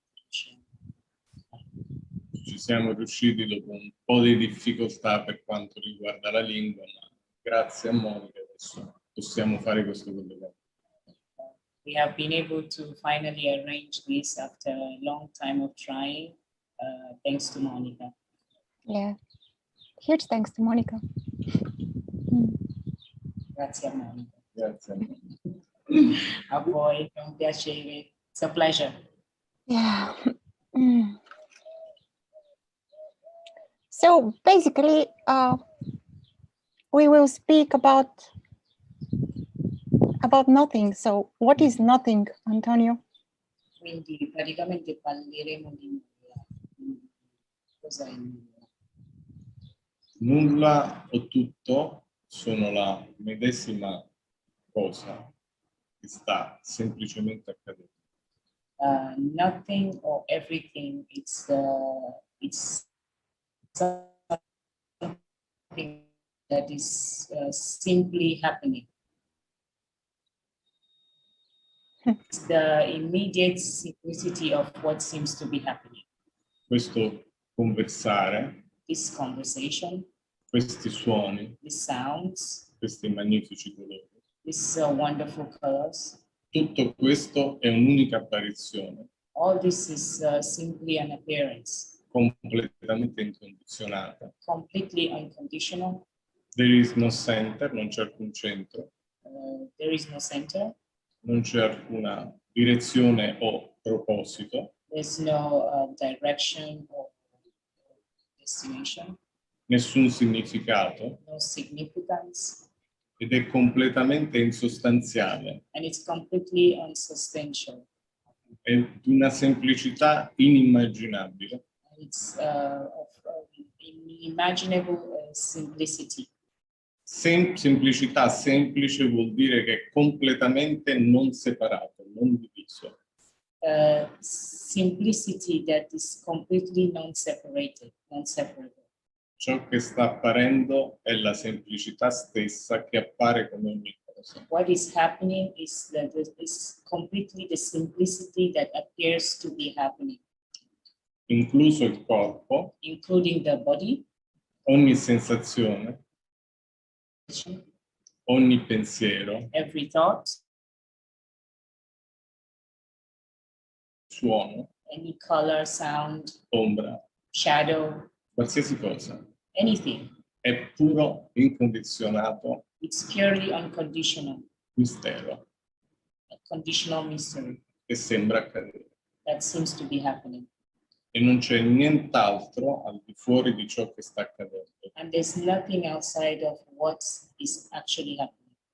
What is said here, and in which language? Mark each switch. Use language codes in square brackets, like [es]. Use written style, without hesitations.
[it] Ci siamo riusciti dopo un po' di difficoltà per quanto riguarda la lingua, ma grazie a Monica adesso possiamo fare questo collegamento. [en] We have been able to finally arrange this after a long time of trying, thanks to Monica. Yeah, huge thanks to Monica. [it] Grazie a Monica. Grazie a Monica. A voi, è un piacere. [en] It's a pleasure. Yeah. So basically, we will speak about nothing. So what is nothing, Antonio? [it] Quindi praticamente parleremo di nulla. Cos'è il nulla? Nulla o tutto sono la medesima cosa che sta semplicemente accadendo. [en] Nothing or everything, it's something that is simply happening. It's the immediate simplicity of what seems to be happening. [it] Questo conversare, [en] This conversation, [it] questi suoni, [en] these sounds, [it] questi magnifici colori, [en] these wonderful colors, [it] tutto questo è un'unica apparizione, [en] all this is simply an appearance, [it] completamente incondizionata. [en] completely unconditional. There is no center, [it] non c'è alcun centro, [en] There is no center. [it] non c'è alcuna direzione o proposito, [en] There's no direction or destination, [it] nessun significato [en] no significance, [it] ed è completamente insostanziale, [en] and it's completely unsubstantial. [it] è di una semplicità inimmaginabile. [en] And it's of unimaginable simplicity. [it] Semplicità semplice vuol dire che è completamente non separato, non diviso. [en] Simplicity that is completely non-separated, non-separable. [it] Ciò che sta apparendo è la semplicità stessa che appare come ogni cosa. [en] What is happening is that it is completely the simplicity that appears to be happening, [it] Incluso il corpo, [en] including the body, [it] ogni sensazione, ogni pensiero, [en] every thought, [it] suono, [en] any color, sound, [it] ombra, [en] shadow, [it] qualsiasi cosa. [en] anything. [it] È puro, incondizionato [en] It's purely unconditional, [it] mistero [en] a conditional mystery [it] che sembra accadere. [en] that seems to be happening. [it] E non c'è nient'altro al di fuori di ciò che sta accadendo. [en] And there's nothing outside of what is actually happening.